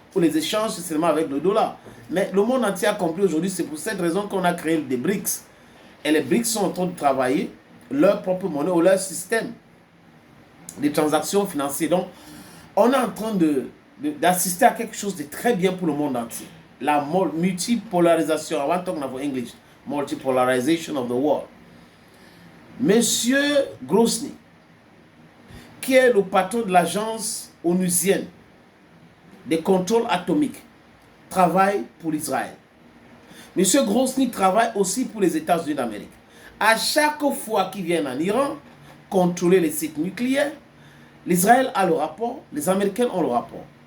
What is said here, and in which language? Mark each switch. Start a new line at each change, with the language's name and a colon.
French: Pour les échanges, c'est seulement avec le dollar. Mais le monde entier a compris aujourd'hui, c'est pour cette raison qu'on a créé des BRICS. Et les BRICS sont en train de travailler leur propre monnaie ou leur système de transactions financières. Donc, on est en train d'assister à quelque chose de très bien pour le monde entier. La multipolarisation.
English: I want to talk about English. Multipolarization of the world.
French: Monsieur Grosny, qui est le patron de l'agence onusienne de contrôle atomique, travaille pour l'Israël. Monsieur Grosny travaille aussi pour les États-Unis d'Amérique. À chaque fois qu'ils viennent en Iran contrôler les sites nucléaires, l'Israël a le rapport, les Américains ont le rapport.